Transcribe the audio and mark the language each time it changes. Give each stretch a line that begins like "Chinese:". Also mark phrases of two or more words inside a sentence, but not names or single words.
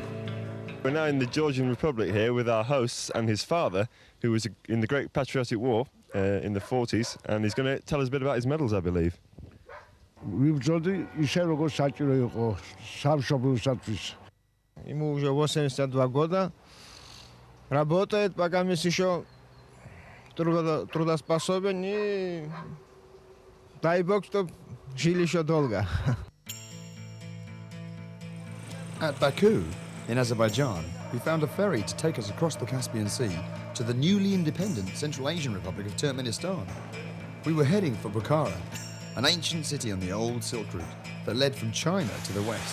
English: We're now in the Georgian Republic here with our host and his father, who was in the Great Patriotic War in the 40s, and he's going to tell us a bit about his medals, I believe.
Georgian: ვიბრძოდი ისე როგორც საჭირო იყო სამშობლოსათვის.
Russian: Ему уже 82 года. Работает, пока еще трудоспособен, и дай бог, чтоб жили еще долго.
English: At Baku, in Azerbaijan, we found a ferry to take us across the Caspian Sea to the newly independent Central Asian Republic of Turkmenistan. We were heading for Bukhara, an ancient city on the old Silk Route that led from China to the west.